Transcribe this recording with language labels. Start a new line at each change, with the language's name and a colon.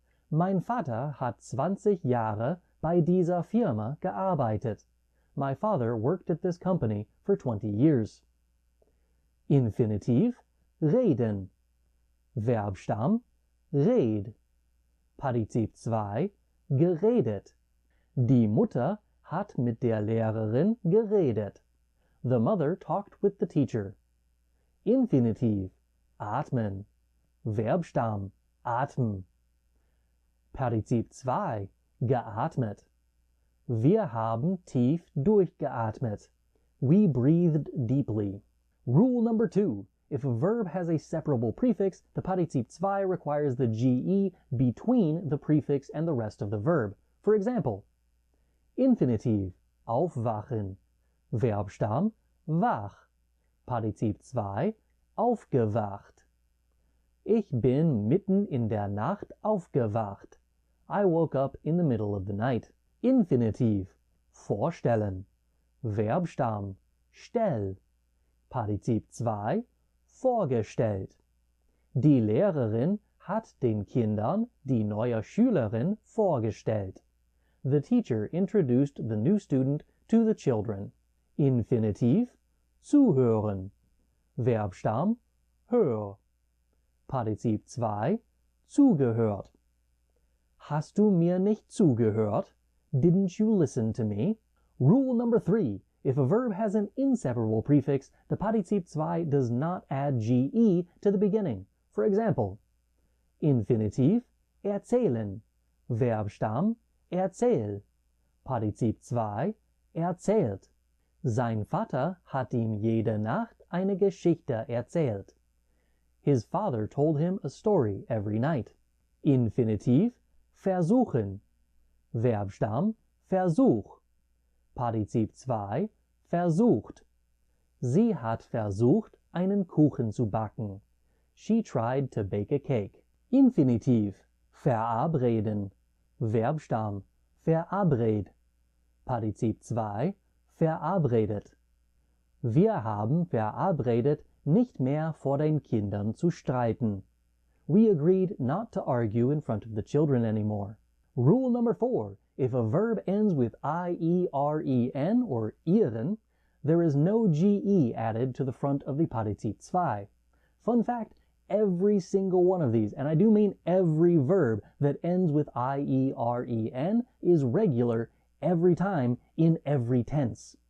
German: Mein Vater hat 20 Jahre bei dieser Firma gearbeitet.
English: My father worked at this company for 20 years.
German: Infinitiv, reden. Verbstamm, red. Partizip 2, geredet. Die Mutter hat mit der Lehrerin geredet.
English: The mother talked with the teacher.
German: Infinitiv, atmen. Verbstamm, atmen. Partizip 2, geatmet. Wir haben tief durchgeatmet.
English: We breathed deeply. Rule number 2. If a verb has a separable prefix, the Partizip 2 requires the GE between the prefix and the rest of the verb. For example, Infinitiv, aufwachen, Verbstamm, wach, Partizip 2, aufgewacht.
German: Ich bin mitten in der Nacht aufgewacht.
English: I woke up in the middle of the night.
German: Infinitiv, vorstellen, Verbstamm, stell, Partizip 2, vorgestellt. Die Lehrerin hat den Kindern die neue Schülerin vorgestellt.
English: The teacher introduced the new student to the children.
German: Infinitiv, zuhören. Verbstamm, hör. Partizip 2, zugehört. Hast du mir nicht zugehört?
English: Didn't you listen to me? Rule number 3. If a verb has an inseparable prefix, the Partizip 2 does not add GE to the beginning. For example, Infinitiv, erzählen.
German: Verbstamm, erzähl. Partizip 2, erzählt. Sein Vater hat ihm jede Nacht eine Geschichte erzählt.
English: His father told him a story every night.
German: Infinitiv, versuchen. Verbstamm, Versuch. Partizip 2, versucht. Sie hat versucht, einen Kuchen zu backen.
English: She tried to bake a cake.
German: Infinitiv, verabreden. Verbstamm, verabred. Partizip 2, verabredet. Wir haben verabredet, nicht mehr vor den Kindern zu streiten.
English: We agreed not to argue in front of the children anymore. Rule number 4. If a verb ends with I-E-R-E-N or ieren, there is no GE added to the front of the Partizip 2. Fun fact, every single one of these, and I do mean every verb that ends with I-E-R-E-N, is regular every time in every tense.